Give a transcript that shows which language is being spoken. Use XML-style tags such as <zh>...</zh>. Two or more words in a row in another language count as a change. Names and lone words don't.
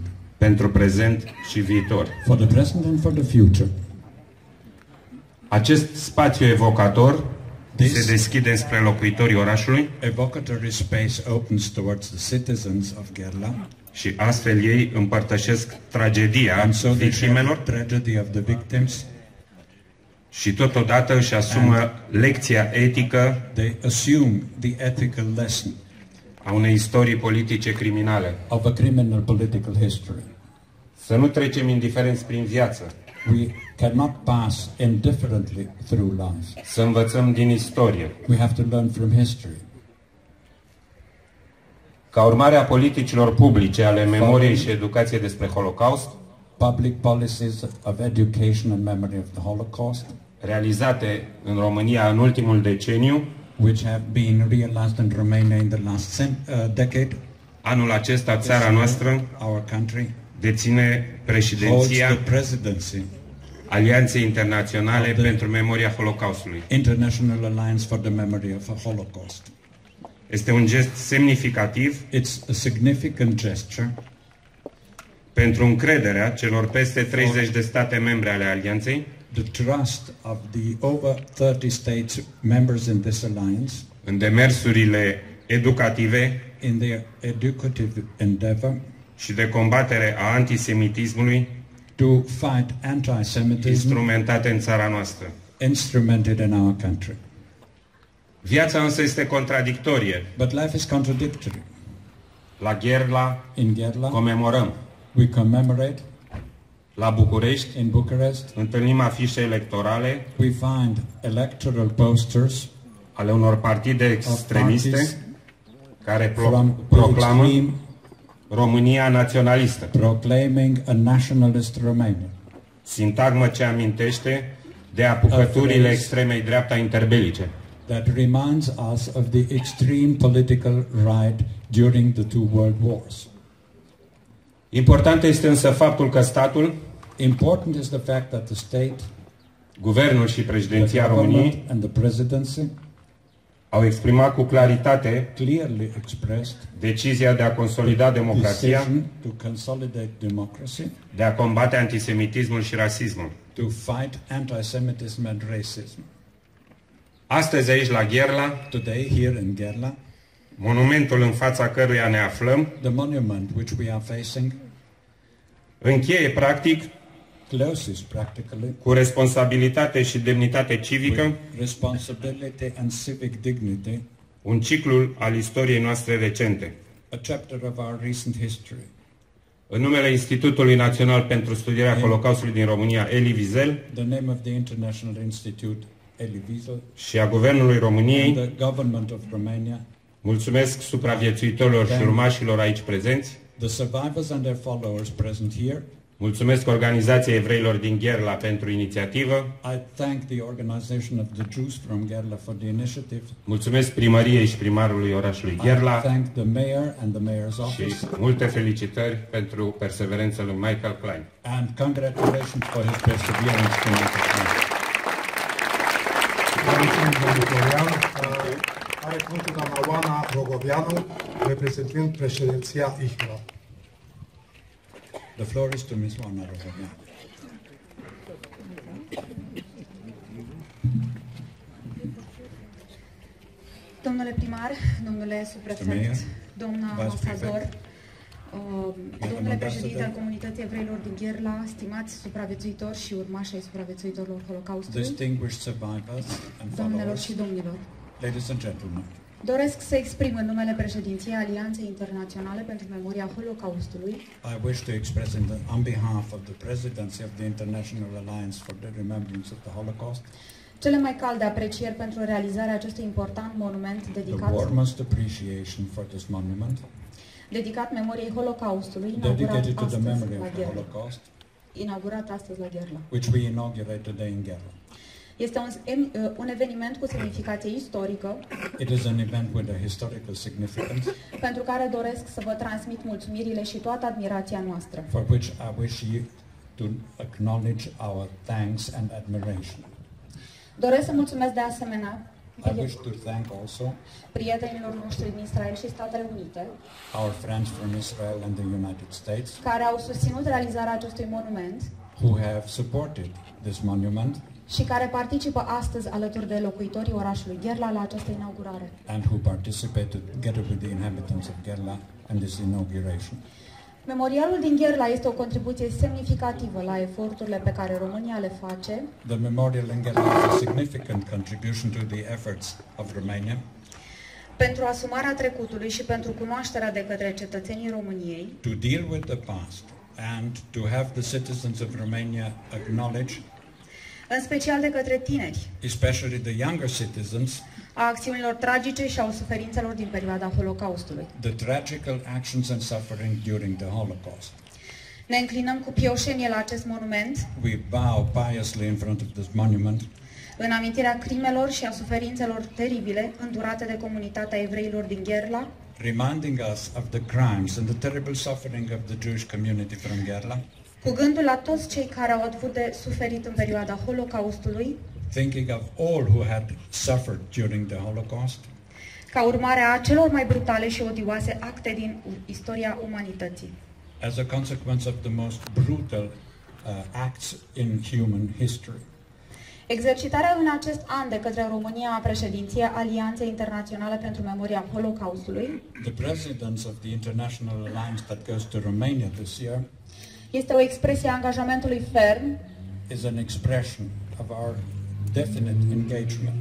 <ro>pentru prezent și viitor.</ro> <en>for the present and for the future.</en> <ro>Acest spațiu evocator</ro> <en>This-</en> <ro>se deschide spre locuitorii orașului</ro> <en>Evocatory space opens towards the citizens of Gerla,</en> <ro>și astfel ei împărtășesc tragedia</ro> <en>and so they share</en> <ro>victimelor</ro> <en>the tragedy of the victims.</en> <ro>și totodată își asumă lecția etică</ro> <en>They assume the ethical lesson</en> <ro>a unei istorii politice criminale.</ro> <en>of a criminal political history.</en> <ro>Să nu trecem indiferenți prin viață,</ro> <en>We cannot pass indifferently through life.</en> <ro>să învățăm din istorie.</ro> <en>We have to learn from history.</en> <ro>Ca urmare a politicilor publice ale memoriei și educației despre Holocaust,</ro> <en>Public policies of education and memory of the Holocaust,</en> <ro>realizate în România în ultimul deceniu,</ro> <en>which have been realized in Romania in the last decade,</en> <ro>anul acesta țara noastră</ro> <en>our country</en> <ro>deține</ro> <en>holds</en> <ro>președinția</ro> <en>the presidency,</en> <ro>Alianței Internaționale</ro> <en>of the-</en> <ro>pentru Memoria Holocaustului.</ro> <en>International Alliance for the Memory of the Holocaust.</en> <ro>Este un gest semnificativ</ro> <en>It's a significant gesture</en> <ro>pentru încrederea celor peste 30 de state membre ale Alianței</ro> <en>the trust of the over 30 states members in this alliance</en> <ro>în demersurile educative</ro> <en>in their educative endeavor</en> <ro>și de combatere a antisemitismului</ro> <en>to fight anti-Semitism</en> <ro>instrumentate în țara noastră.</ro> <en>instrumented in our country.</en> <ro>Viața însă este contradictorie.</ro> <en>But life is contradictory.</en> <ro>La Gherla</ro> <en>In Gerla,</en> <ro>comemorăm.</ro> <en>we commemorate.</en> <ro>La București</ro> <en>In Bucharest,</en> <ro>întâlnim afișe electorale</ro> <en>we find electoral posters</en> <ro>ale unor partide</ro> <en>of</en> <ro>extremiste</ro> <en>parties</en> <ro>care</ro> <en>from the</en> <ro>proclamă</ro> <en>extreme</en> <ro>România naționalistă.</ro> <en>proclaiming a nationalist Romania.</en> <ro>Sintagmă ce amintește de apucăturile</ro> <en>phrase</en> <ro>extremei dreapta interbelice.</ro> <en>that reminds us of the extreme political right during the two world wars.</en> <ro>Important este însă faptul că statul,</ro> <en>Important is the fact that the state,</en> <ro>guvernul și</ro> <en>the</en> <ro>președinția</ro> <en>government</en> <ro>României</ro> <en>and the presidency</en> <ro>au exprimat cu claritate</ro> <en>clearly expressed</en> <ro>decizia de a consolida democrația,</ro> <en>decision to consolidate democracy,</en> <ro>de a combate antisemitismul și rasismul.</ro> <en>to fight anti-Semitism and racism.</en> <ro>Astăzi aici la Gherla,</ro> <en>Today here in Gerla,</en> <ro>monumentul în fața căruia ne aflăm,</ro> <en>the monument which we are facing</en> <ro>încheie practic</ro> <en>closes practically</en> <ro>cu responsabilitate și demnitate civică</ro> <en>with responsibility and civic dignity</en> <ro>un ciclu al istoriei noastre recente.</ro> <en>a chapter of our recent history.</en> <ro>În numele Institutului Național pentru Studierea Holocaustului din România, Elie Wiesel,</ro> <en>The name of the International Institute, Elie Wiesel,</en> <ro>și a Guvernului</ro> <en>and</en> <ro>României,</ro> <en>the government of Romania,</en> <ro>mulțumesc supraviețuitorilor și urmașilor aici prezenți,</ro> <en>the survivors and their followers present here.</en> <ro>mulțumesc Organizației Evreilor din Gherla pentru inițiativă,</ro> <en>I thank the organization of the Jews from Gerla for the initiative.</en> <ro>mulțumesc primăriei și primarului orașului</ro> <en>I Gherla thank the mayor and the mayor's</en> <ro>și</ro> <en>office,</en> <ro>multe felicitări pentru perseverența lui Michael Klein.</ro> <en>and congratulations for his perseverance to make it happen.</en> <ro>Mulțumim, domnul Florian. Are cuvântul doamna Oana Rogovianu, reprezentând președinția IHRA.</ro> <en>The floor is to Ms. Oana Rogovianu.</en> <ro>Domnule primar, domnule</ro> <en>Mayor,</en> <ro>subprefect, doamna</ro> <en>Vice</en> <ro>ambasador,</ro> <en>Prefect,</en> <ro>domnule</ro> <en>Ambassador,</en> <ro>președinte al Comunității Evreilor din Gherla, stimați supraviețuitori și urmași ai supraviețuitorilor Holocaustului,</ro> <en>distinguished survivors and</en> <ro>doamnelor</ro> <en>followers,</en> <ro>și domnilor,</ro> <en>ladies and gentlemen,</en> <ro>Doresc să exprim în numele președinției Alianței Internaționale pentru Memoria Holocaustului</ro> <en>I wish to express on behalf of the Presidency of the International Alliance for the Remembrance of the Holocaust</en> <ro>cele mai calde aprecieri pentru realizarea acestui important monument</ro> <en>the warmest appreciation for this monument</en> <ro>dedicat memoriei Holocaustului,</ro> <en>dedicated to the memory of the Holocaust,</en> <ro>inaugurat astăzi la Gherla.</ro> <en>which we inaugurate today in Gherla.</en> <ro>Este un eveniment cu semnificație istorică,</ro> <en>It is an event with a historical significance</en> <ro>pentru care doresc să vă transmit mulțumirile și toată admirația noastră.</ro> <en>for which I wish you to acknowledge our thanks and admiration.</en> <ro>Doresc să mulțumesc de asemenea</ro> <en>I wish to thank also</en> <ro>prietenilor noștri din Israel și Statele Unite,</ro> <en>our friends from Israel and the United States</en> <ro>care au susținut realizarea acestui monument</ro> <en>who have supported this monument</en> <ro>și care participă astăzi alături de locuitorii orașului Gherla la această inaugurare.</ro> <en>and who participated together with the inhabitants of Gherla in this inauguration.</en> <ro>Memorialul din Gherla este o contribuție semnificativă la eforturile pe care România le face</ro> <en>The memorial in Gherla is a significant contribution to the efforts of Romania</en> <ro>pentru asumarea trecutului și pentru cunoașterea de către cetățenii României</ro> <en>to deal with the past and to have the citizens of Romania acknowledge,</en> <ro>în special de către tineri,</ro> <en>especially the younger citizens,</en> <ro>a acțiunilor tragice și a suferințelor din perioada Holocaustului.</ro> <en>the tragical actions and suffering during the Holocaust.</en> <ro>Ne înclinăm cu pioșenie la acest monument,</ro> <en>We bow piously in front of this monument</en> <ro>în amintirea crimelor și a suferințelor teribile îndurate de comunitatea evreilor din Gherla,</ro> <en>reminding us of the crimes and the terrible suffering of the Jewish community from Gherla,</en> <ro>cu gândul la toți cei care au avut de suferit în perioada Holocaustului,</ro> <en>thinking of all who had suffered during the Holocaust,</en> <ro>ca urmare a celor mai brutale și odioase acte din istoria umanității.</ro> <en>as a consequence of the most brutal acts in human history.</en> <ro>Exercitarea în acest an de către România a președinției Alianței Internaționale pentru Memoria Holocaustului</ro> <en>The presidents of the International Alliance that goes to Romania this year</en> <ro>este o expresie a angajamentului ferm</ro> <en>is an expression of our definite engagement</en>